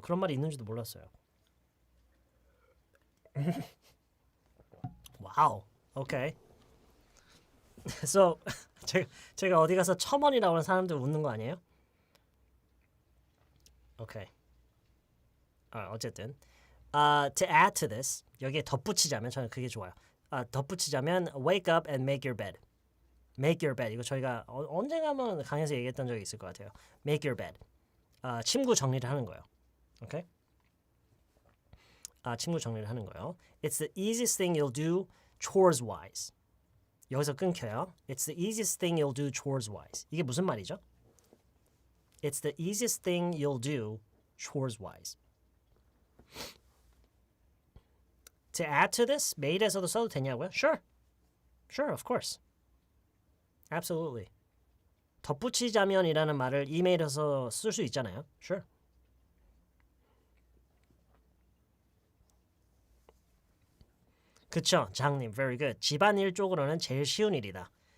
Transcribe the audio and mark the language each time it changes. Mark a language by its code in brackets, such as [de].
[ko] 그런 말이 있는지도 몰랐어요. 와우. 오케이. So 제가 어디 가서 첨언이라고 하는 사람들 웃는 거 아니에요? 오케이. 어쨌든 [en] to add to this [ko] 여기에 덧붙이자면 저는 그게 좋아요. 덧붙이자면 [en] wake up and make your bed. Make your bed. [ko] 이거 저희가 언젠가 한번 강의에서 얘기했던 적이 있을 것 같아요. [en] Make your bed. [ko] 침구 정리를 하는 거예요. 오케이? 침구 정리를 하는 거예요. [en] It's the easiest thing you'll do chores wise. [ko] 여기서 끊겨요. [en] It's the easiest thing you'll do chores wise. [ko] 이게 무슨 말이죠? [en] It's the easiest thing you'll do chores wise. To add to this, [ko] made에서도 써도 되냐고요? [en] Sure. Sure, of course. Absolutely. [ko] 덧붙이자면이라는 말을 이메일에서 쓸 수 있잖아요. [en] Sure. [ko] 그쵸, 장님. [en] Very good. [ko] 집안일 쪽으로는 제일 쉬운 일이다.